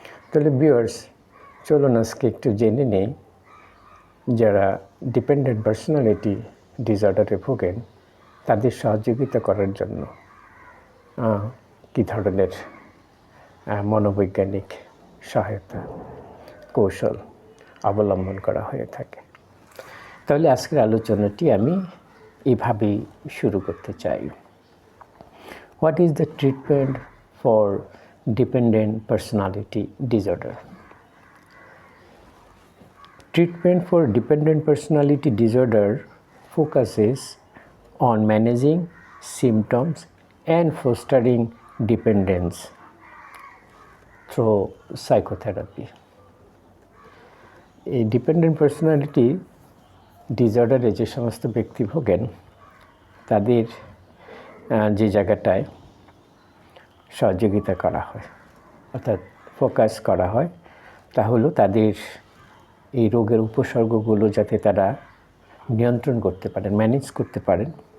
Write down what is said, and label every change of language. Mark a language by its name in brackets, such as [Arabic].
[Bangla] তাহলে ভিউয়ার্স, চলুন আজকে একটু জেনে নেই যারা ডিপেন্ডেন্ট পার্সোনালিটি ডিসঅর্ডারে ভোগেন তাদের সহযোগিতা করার জন্য কী ধরনের মনোবৈজ্ঞানিক সহায়তা কৌশল অবলম্বন করা হয়ে থাকে। তাহলে আজকের আলোচনাটি আমি এইভাবেই শুরু করতে চাই। [English] What is the treatment for dependent personality disorder? Treatment for dependent personality disorder focuses on managing symptoms and fostering dependence through psychotherapy. [Bangla] এই ডিপেন্ডেন্ট পার্সোনালিটি ডিসঅর্ডারে যে সমস্ত ব্যক্তি ভোগেন তাদের যে জায়গাটায় সহযোগিতা করা হয় অর্থাৎ ফোকাস করা হয় তা হলো তাদের এই রোগের উপসর্গগুলো যাতে তারা নিয়ন্ত্রণ করতে পারেন, ম্যানেজ করতে পারেন